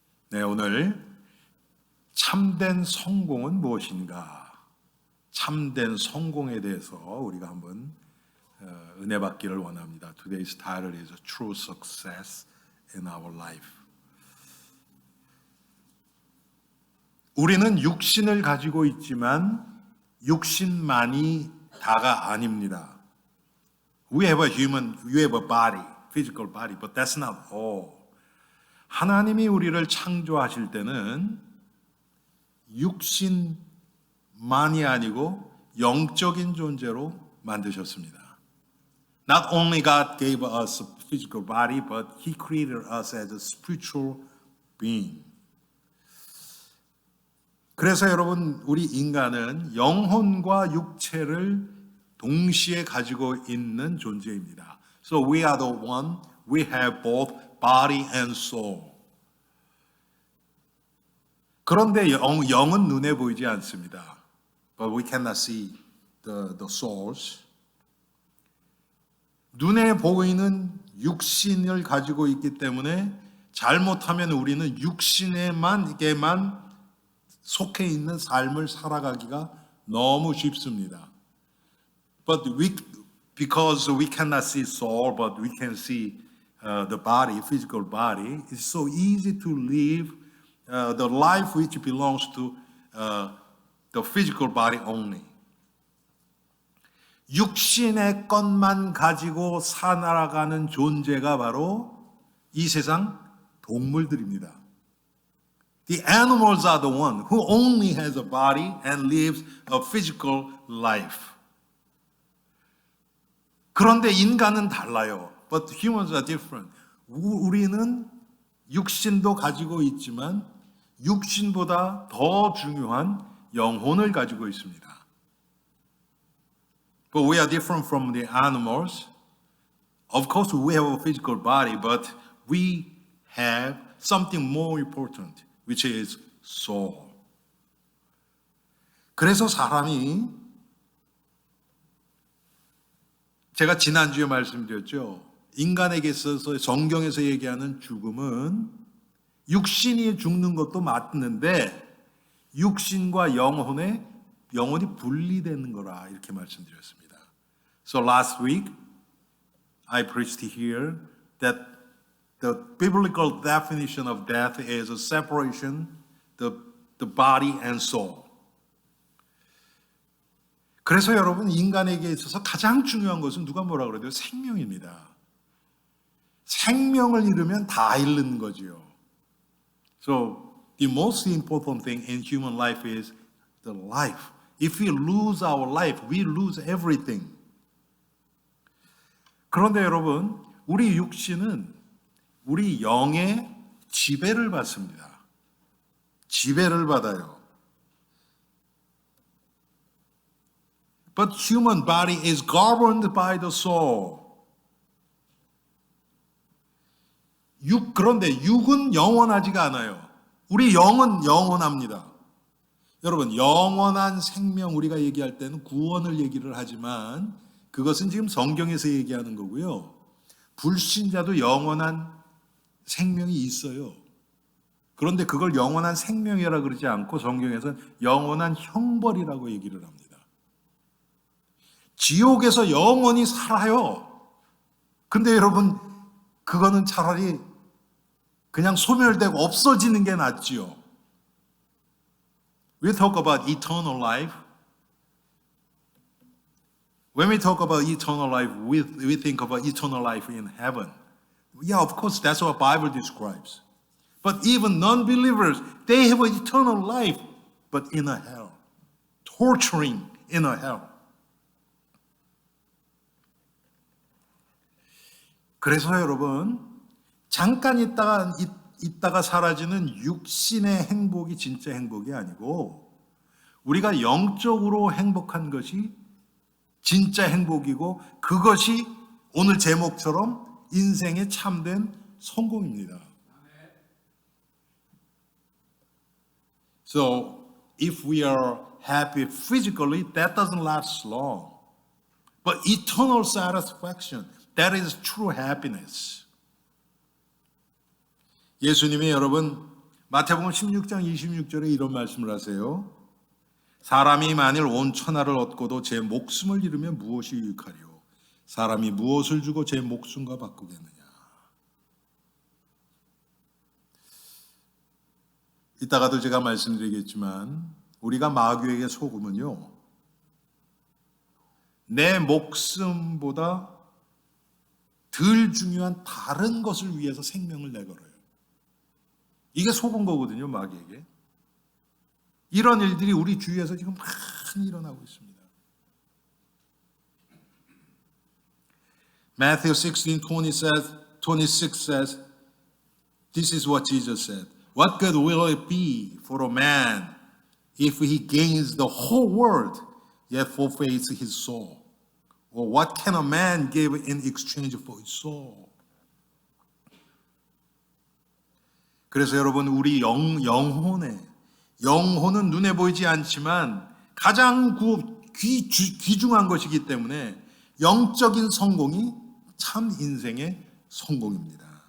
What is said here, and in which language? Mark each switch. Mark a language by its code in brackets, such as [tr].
[ko] 네, 오늘 참된 성공은 무엇인가? 참된 성공에 대해서 우리가 한번 은혜 받기를 원합니다. [en] Today's title is True Success in Our Life. [ko] 우리는 육신을 가지고 있지만 육신만이 다가 아닙니다. [en] We have a body, physical body, but that's not all. [ko] 하나님이 우리를 창조하실 때는 육신만이 아니고 영적인 존재로 만드셨습니다. [en] Not only God gave us a physical body, but He created us as a spiritual being. [ko] 그래서 여러분, 우리 인간은 영혼과 육체를 동시에 가지고 있는 존재입니다. [en] So we are the one, we have both body and soul. [ko] 그런데 영은 눈에 보이지 않습니다. [en] But we cannot see the souls. [ko] 눈에 보이는 육신을 가지고 있기 때문에 잘못하면 우리는 육신에게만 속해 있는 삶을 살아가기가 너무 쉽습니다. [en] But because we cannot see soul, but we can see the body, physical body, it's so easy to live the life which belongs to the physical body only. [ko] 육신의 것만 가지고 살아가는 존재가 바로 이 세상 동물들입니다. [en] The animals are the one who only has a body and lives a physical life. [ko] 그런데 인간은 달라요. [en] But humans are different. [ko] 우리는 육신도 가지고 있지만 육신보다 더 중요한 영혼을 가지고 있습니다. [en] But we are different from the animals. Of course, we have a physical body, but we have something more important, which is soul. [ko] 그래서 사람이 제가 지난주에 말씀드렸죠. 인간에게 있어서 성경에서 얘기하는 죽음은 육신이 죽는 것도 맞는데 육신과 영혼이 분리되는 거라 이렇게 말씀드렸습니다. [en] So last week I preached here that the biblical definition of death is a separation the body and soul. [ko] 그래서 여러분 인간에게 있어서 가장 중요한 것은 누가 뭐라 그래도 생명입니다. 생명을 잃으면 다 잃는 거지요. [en] So the most important thing in human life is the life. If we lose our life, we lose everything. [ko] 그런데 여러분, 우리 육신은 우리 영의 지배를 받습니다. 지배를 받아요. [en] But human body is governed by the soul. [ko] 그런데 육은 영원하지가 않아요. 우리 영은 영원합니다. 여러분, 영원한 생명 우리가 얘기할 때는 구원을 얘기를 하지만 그것은 지금 성경에서 얘기하는 거고요. 불신자도 영원한 생명이 있어요. 그런데 그걸 영원한 생명이라 그러지 않고 성경에서는 영원한 형벌이라고 얘기를 합니다. 지옥에서 영원히 살아요. 근데 여러분, 그거는 차라리 그냥 소멸되고 없어지는 게 낫지요. [en] We talk about eternal life. When we talk about eternal life, we think about eternal life in heaven. Yeah, of course, that's what the Bible describes. But even non-believers, they have an eternal life, but in a hell. Torturing in a hell. [ko] 그래서 여러분, 잠깐 있다가 사라지는 육신의 행복이 진짜 행복이 아니고 우리가 영적으로 행복한 것이 진짜 행복이고 그것이 오늘 제목처럼 인생의 참된 성공입니다. [en] So if we are happy physically, that doesn't last long. But eternal satisfaction, That is true happiness. [ko] 예수님이 여러분 마태복음 16장 26절에 이런 말씀을 하세요. 사람이 만일 온 천하를 얻고도 제 목숨을 잃으면 무엇이 유익하리요? 사람이 무엇을 주고 제 목숨과 바꾸겠느냐? 이따가도 제가 말씀드리겠지만 우리가 마귀에게 속으면요, 내 목숨보다 덜 중요한 다른 것을 위해서 생명을 내걸어요. 이게 속은 거거든요, 마귀에게. 이런 일들이 우리 주위에서 지금 많이 일어나고 있습니다. [en] Matthew 16:26 says, this is what Jesus said. What good will it be for a man if he gains the whole world yet forfeits his soul? Or what can a man give in exchange for his soul? [ko] 그래서 여러분 우리 영혼은 눈에 보이지 않지만 가장 귀중한 것이기 때문에 영적인 성공이 참 인생의 성공입니다.